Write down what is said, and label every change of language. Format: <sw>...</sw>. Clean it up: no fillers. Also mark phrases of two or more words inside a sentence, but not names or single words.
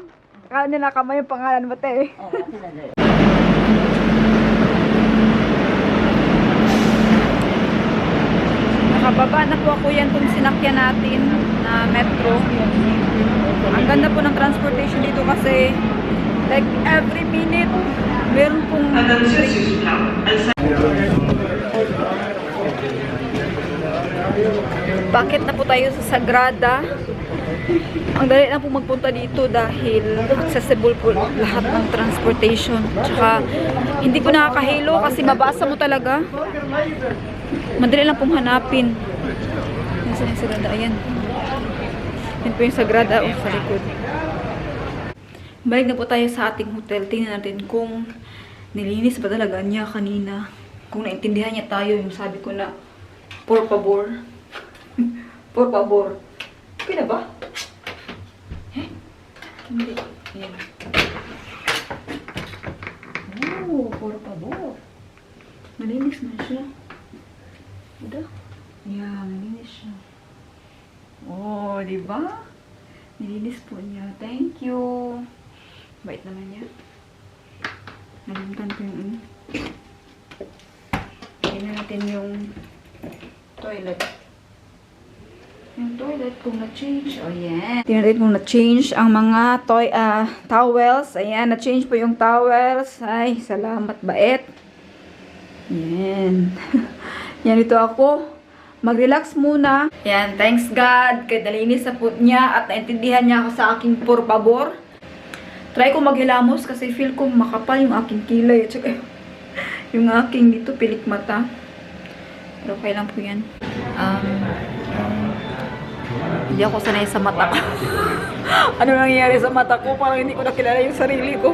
<tl>Akala nila Kamay yung pangalan mo, te. Oo, sila dahil. Nakababa na po ako yan kung sinakyan natin na metro. Ang ganda po ng transportation dito kasi</tl> <en>like every minute</en> <tl>meron pong bakit na po tayo sa Sagrada. Ang dali na po magpunta dito dahil accessible po lahat ng transportation. Tsaka hindi po nakakahilo kasi mabasa mo talaga. Madali lang pong hanapin. Nasaan yung Sagrada? Ayan. Yan po yung Sagrada o sa likod. Balik na po tayo sa ating hotel. Tingnan natin kung nilinis ba talaga niya kanina. Kung naintindihan niya tayo yung sabi ko na</tl> <es>por favor.</es> <tl>Por favor. Okay na ba? Eh? Hindi. Ayan. Oh, por favor. Malinis na siya. Udah?</tl> <en>Yeah, nilinis siya. Oh, di ba?</en> <tl>Nilinis po niya.</tl> <en>Thank you.</en> <tl>Bait naman niya. Nalimutan ko yung tingnan natin yung toilet. Yung toilet kung na-change.</tl> <en>Oh, yeah.</en> <tl>Tingnan natin kung na-change ang mga towels. Ayan, na-change po yung towels. Ay, salamat, bait. Yan. Yan, ito ako. Mag-relax muna. Yan,</tl> <en>thanks God.</en> <tl>Kaya nalinis sa po niya at naintindihan niya ako sa aking</tl> <es>por favor.</es> <tl>Try ko maghilamos kasi feel ko makapal yung aking kilay. At saka yung aking dito pilik mata. Pero okay lang po yan. Hindi ako sanay sa mata ko. Ano nangyayari sa mata ko? Parang hindi ko nakilala yung sarili ko.</tl>